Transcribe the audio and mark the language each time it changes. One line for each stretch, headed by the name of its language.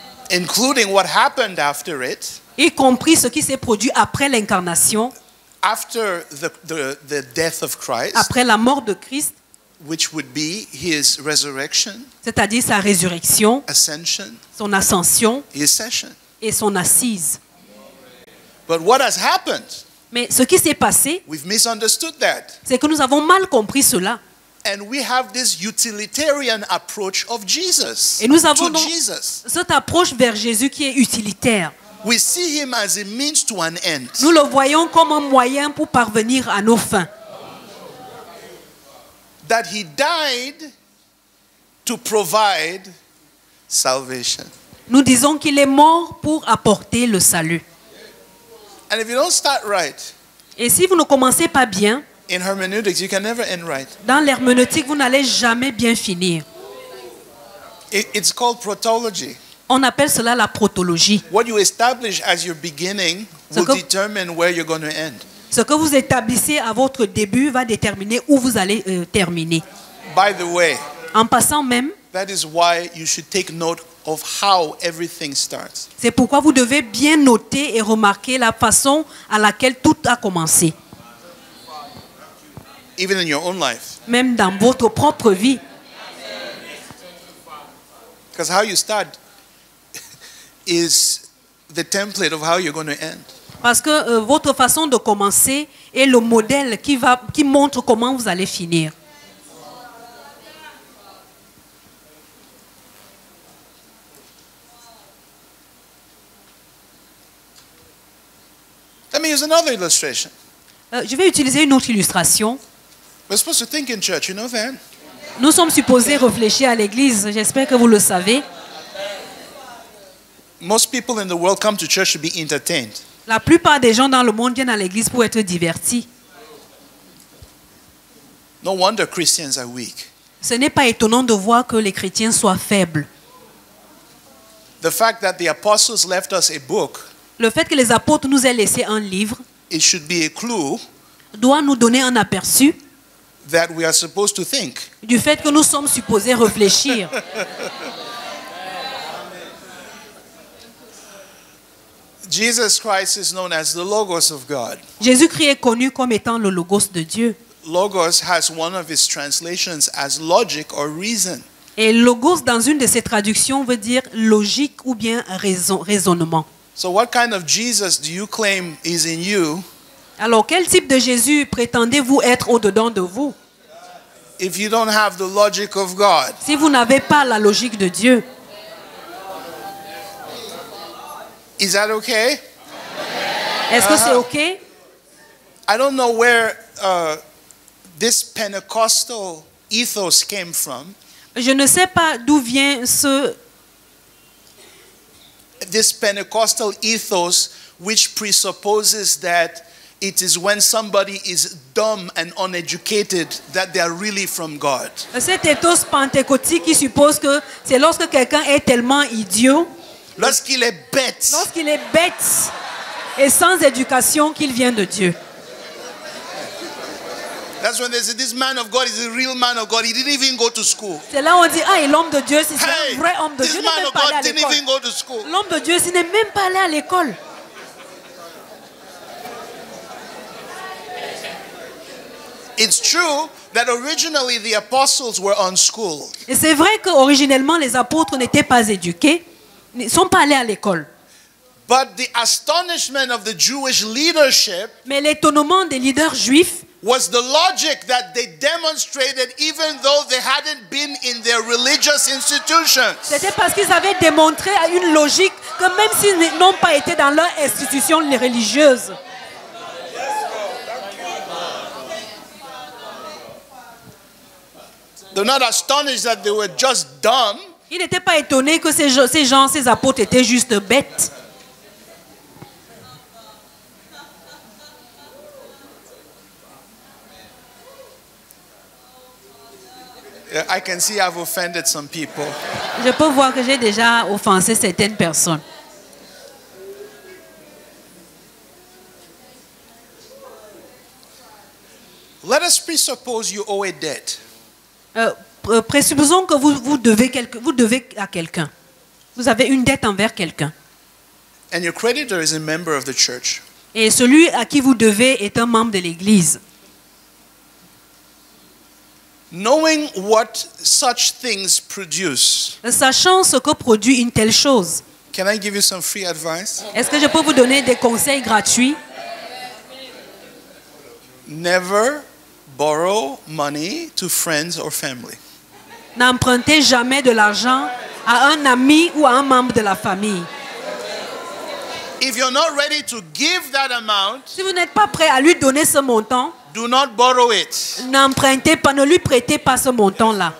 English: Including what happened after it,
French: y compris ce qui s'est produit après l'incarnation,
English: after the death of Christ,
French: après la mort de Christ,
English: which would be his resurrection,
French: c'est-à-dire sa résurrection,
English: ascension,
French: son ascension
English: his session.
French: et son assise.
English: But what has happened?
French: Mais ce qui s'est passé,
English: We've misunderstood that.
French: c'est que nous avons mal compris cela.
English: And we have this utilitarian approach of Jesus.
French: Et nous avons
English: To
French: donc
English: Jesus.
French: cette approche vers Jésus qui est utilitaire.
English: We see him as a means to an end.
French: Nous le voyons comme un moyen pour parvenir à nos fins.
English: That he died to provide salvation.
French: Nous disons qu'il est mort pour apporter le salut.
English: And if you don't start right,
French: Et si vous ne commencez pas bien,
English: in hermeneutics, you can never end right.
French: dans l'herméneutique, vous n'allez jamais bien finir.
English: It's called protology.
French: On appelle cela la protologie.
English: What you establish as your beginning will determine where you're going to end.
French: Ce que vous établissez à votre début va déterminer où vous allez terminer.
English: By the way,
French: En passant même,
English: that is why you should take note of how everything starts.
French: c'est pourquoi vous devez bien noter et remarquer la façon à laquelle tout a commencé.
English: Even in your own life.
French: Même dans votre propre vie.
English: Because how you start is the template of how you're going to end.
French: Parce que votre façon de commencer est le modèle qui montre comment vous allez finir.
English: Let me use another illustration.
French: Je vais utiliser une autre illustration.
English: We're supposed to think in church, you know that?
French: Nous sommes supposés réfléchir à l'église. J'espère que vous le savez.
English: Most people in the world come to church to be entertained.
French: La plupart des gens dans le monde viennent à l'église pour être divertis.
English: No wonder Christians are weak.
French: Ce n'est pas étonnant de voir que les chrétiens soient faibles.
English: The fact that the apostles left us a book,
French: Le fait que les apôtres nous aient laissé un livre
English: it should be a clue
French: doit nous donner un aperçu
English: that we are supposed to think.
French: du fait que nous sommes supposés réfléchir.
English: Jesus Christ is known as the Logos of God.
French: Jésus-Christ est connu comme étant le Logos de Dieu.
English: Logos has one of its translations as logic or reason.
French: Et Logos, dans une de ses traductions, veut dire logique ou bien raisonnement.
English: So what kind of Jesus do you claim is in you
French: Alors, quel type de Jésus prétendez-vous être au-dedans de vous
English: if you don't have the logic of God?
French: si vous n'avez pas la logique de Dieu?
English: Is that okay?
French: Est-ce que c'est OK?
English: I don't know where this Pentecostal ethos came from.
French: Je ne sais pas d'où vient
English: This Pentecostal ethos which presupposes that it is when somebody is dumb and uneducated that they are really from God.
French: cet ethos pentecôtique qui suppose que c'est lorsque quelqu'un est tellement idiot, Lorsqu'il est bête, lorsqu'il est bête et sans éducation qu'il vient de Dieu.
English: that's when they say this man of God is a real man of God. He didn't even go to school.
French: C'est là où on dit, ah, et l'homme de Dieu, c'est
English: Hey,
French: un vrai homme de
English: this
French: Dieu, il
English: man
French: n'est même
English: of
French: pas allé
English: God
French: à
English: didn't
French: l'école.
English: even go to school.
French: L'homme de Dieu, il n'est même pas allé à l'école.
English: It's true that originally the apostles were unschooled.
French: Et c'est vrai qu'originellement, les apôtres n'étaient pas éduqués, ne sont pas allés à l'école.
English: But the astonishment of the Jewish leadership
French: Mais l'étonnement des leaders juifs,
English: was the logic that they demonstrated even though they hadn't been in their religious institutions.
French: c'était parce qu'ils avaient démontré une logique que même s'ils n'ont pas été dans leur institution religieuse,
English: They're not astonished that they were just dumb.
French: ils n'étaient pas étonnés que ces apôtres étaient juste bêtes.
English: I can see I've offended some people.
French: Je peux voir que j'ai déjà offensé certaines personnes.
English: Let us presuppose you owe a debt.
French: Présupposons que vous devez à quelqu'un. Vous avez une dette envers quelqu'un.
English: And your creditor is a member of the church.
French: Et celui à qui vous devez est un membre de l'Église.
English: Knowing what such things produce.
French: Sachant ce que produit une telle chose.
English: Can I give you some free advice?
French: Est-ce que je peux vous donner des conseils gratuits?
English: Never borrow money to friends or family.
French: N'empruntez jamais de l'argent à un ami ou à un membre de la famille.
English: If you're not ready to give that amount,
French: Si vous n'êtes pas prêt à lui donner ce montant,
English: do not borrow it.
French: n'empruntez pas, ne lui prêtez pas ce montant-là.